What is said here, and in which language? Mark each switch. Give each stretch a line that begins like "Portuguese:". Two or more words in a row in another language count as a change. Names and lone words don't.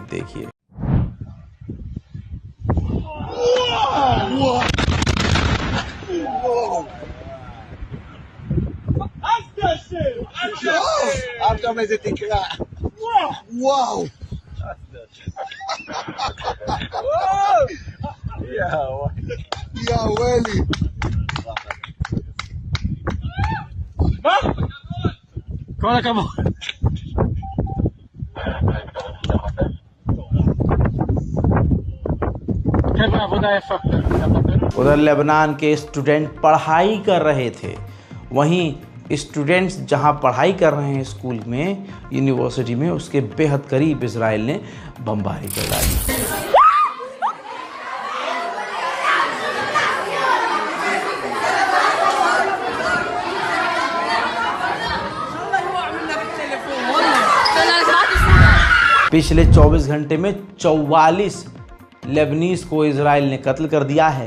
Hindi: देखिए
Hebrew: עכשיו איזה תקרה. וואו. יא וואלי. כל הכבוד. חבר'ה, עבודה יפה.
Hindi: उधर लेबनान के स्टूडेंट पढ़ाई कर रहे थे, वहीं स्टूडेंट्स जहां पढ़ाई कर रहे हैं स्कूल में, यूनिवर्सिटी में, उसके बेहद करीब इजराइल ने बमबारी कर डाली। पिछले 24 घंटे में 44 लेबनीज को इजराइल ने कत्ल कर दिया है।